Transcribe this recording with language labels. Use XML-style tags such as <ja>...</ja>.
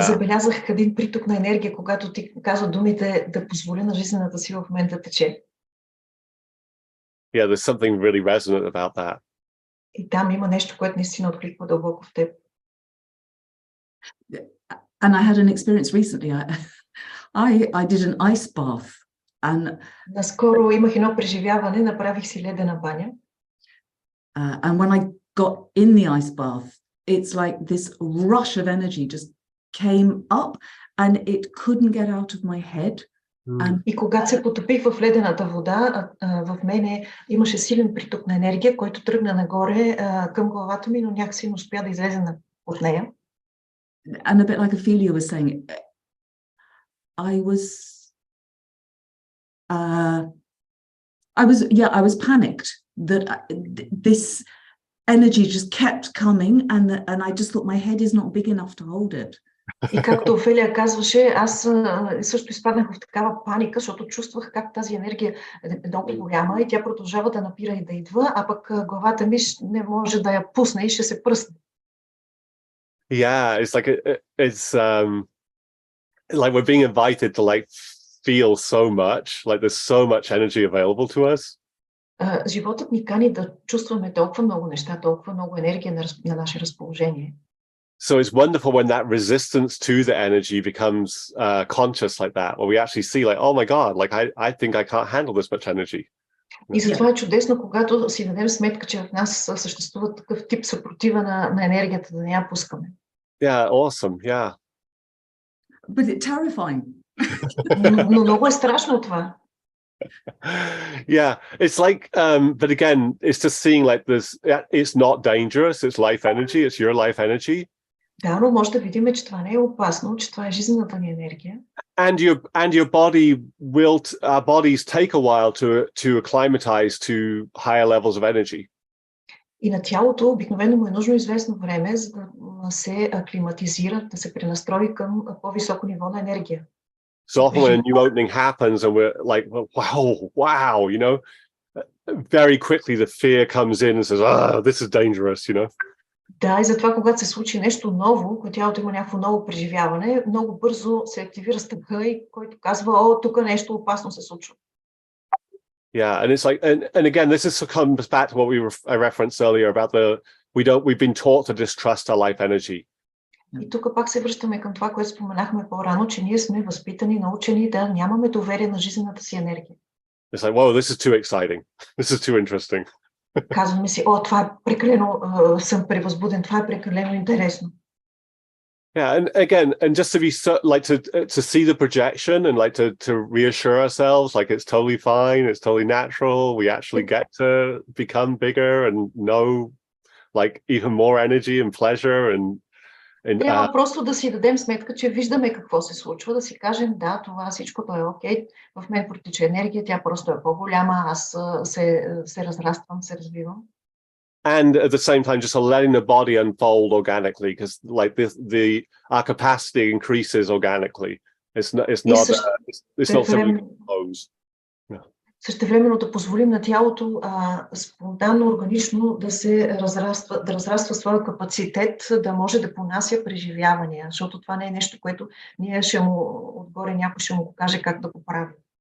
<bg>Забелязах един приток на енергия, когато ти казва думите да позволя на жизнената сила в мен да тече.</bg> <en>Yeah, there's something really resonant about that.</en> <bg>И там има нещо, което наистина откликва дълбоко в теб.</bg> <en>And I had an experience recently. I did an ice bath, and</en> <bg>наскоро имах едно преживяване, направих си ледена баня.</bg> <en>And when I got in the ice bath, it's like this rush of energy just came up, and it couldn't get out of my head.</en> <bg>И когато се потопих в ледената вода, в мене имаше силен приток на енергия, който тръгна нагоре към главата ми, но някакси не успя да излезе от нея.</bg> <en>And a bit like Ophelia was saying, I was panicked that this energy just kept coming, and I just thought my head is not big enough to hold it.</en> <bg>И както Офелия казваше, аз също изпаднах в такава паника, защото чувствах как тази енергия е много голяма и тя продължава да напира и да идва, а пък главата ми не може да я пусне и ще се пръсне.</bg> <en>Yeah, it's like we're being invited to like feel so much, like there's so much energy available to us.</en> <bg>Животът ни кани да чувстваме толкова много неща, толкова много енергия на наше разположение.</bg> <en>So it's wonderful when that resistance to the energy becomes conscious like that, where we actually see like, oh my God, like I think I can't handle this much energy.</en> <bg>И затова е чудесно, когато си дадем сметка, че в нас съществува такъв тип съпротива на енергията, да не я пускаме.</bg> <en>Yeah, awesome, yeah. But it's terrifying.</en> <bg>Но много е страшно това.</bg> <en>Yeah, it's like, but again, it's just seeing like this, it's not dangerous, it's life energy, it's your life energy.</en> <bg>Да, но може да видим, че това не е опасно, че това е жизнената ни енергия.</bg> <en>And your body our bodies take a while to acclimatize to higher levels of energy.</en> <bg>И на тялото обикновено му е нужно известно време, за да се аклиматизира, да се пренастрои към по-високо ниво на енергия.</bg> <en>So often when a new opening happens and we're like, wow, you know, very quickly the fear comes in and says, this is dangerous, you know.</en> <bg>Да, и затова, когато се случи нещо ново, когато тялото има някакво ново преживяване, много бързо се активира страха, и който казва, тук нещо опасно се случва.</bg> <en>Yeah, and it's like, and again, this comes back to what I referenced earlier about we've been taught to distrust our life energy.</en> <bg>И тук пак се връщаме към това, което споменахме по-рано, че ние сме възпитани, научени да нямаме доверие на жизнената си енергия.</bg> <en>It's like, whoa, this is too exciting. This is too interesting.</en> <bg>Казваме си, това е прекалено, съм превъзбуден, това е прекалено интересно.</bg> <en>Yeah, and again, and just to be to see the projection and like to reassure ourselves, like it's totally fine, it's totally natural. We actually get to become bigger and know like even more energy and pleasure and</en> <bg>трябва просто да си дадем сметка, че виждаме какво се случва, да си кажем, да, това всичкото е окей, в мен протича енергия, тя просто е по-голяма, аз се разраствам, се развивам.</bg> <en>And at the same time, just letting the body unfold organically, because like our capacity increases organically. It's not something we impose.</en> <bg>Същевременно да позволим на тялото спонтанно, органично да се разраства своя капацитет, да може да понася преживявания, защото това не е нещо, което ние ще му отгоре някой ще му покаже как да го прави.</bg>